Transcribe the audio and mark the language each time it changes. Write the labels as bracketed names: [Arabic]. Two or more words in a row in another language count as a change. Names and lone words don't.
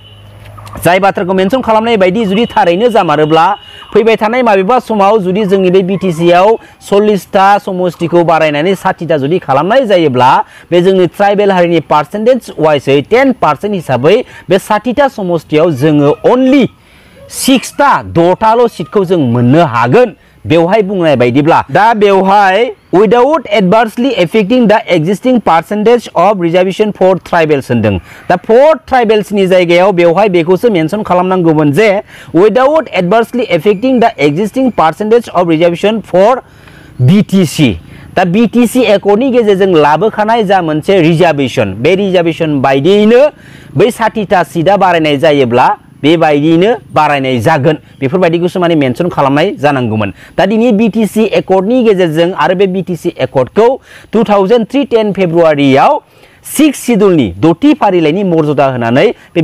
[Bodo] जाय बाथ्राखौ मेनसन खालामनाय बायदि जुदि थारैनो जामारोब्ला फैबाय थानाय माबेबा समाव जुदि जोंनि बे BTC आव 40टा समष्टिखौ बारायनानै 60टा जुदि खालामनाय जायोब्ला बे जोंनि ट्राइबेल हारिनि पार्सेन्टेज वाइसै 10% हिसाबै बे 60टा समष्टियाव जोङो अनलि 6टाल' सीटखौ जों मोननो हागोन बेवहाय बुंनाय बायदिब्ला दा बेवहाय [English] without adversely affecting the existing percentage of reservation for tribals [Bodo] होनदों दा [English] for tribals [Bodo] नि जायगायाव बेवहाय बेखौसो मेनसन खालामनांगौमोन जे [English] without adversely affecting the existing percentage of reservation for [Bodo] BTC दा BTC एकर्डनि गेजेरजों लाबोखानाय जा मोनसे रिजार्वेशन बे रिजार्वेशन बायदियैनो बै 60टा सीटआ बारायनाय जायोब्ला बेबायदिनो बारायनाय जागोन बेफोरबायदिखौसो माने मेनसन खालामनाय जानांगौमोन दा दिनै BTC एकर्डनि गेजेरजों आरो बे BTC एकर्डखौ 2003-10 फेब्रुवारियाव 6 शिड्यूलनि 6थि फारिलाइनि मर्यादा होनानै बे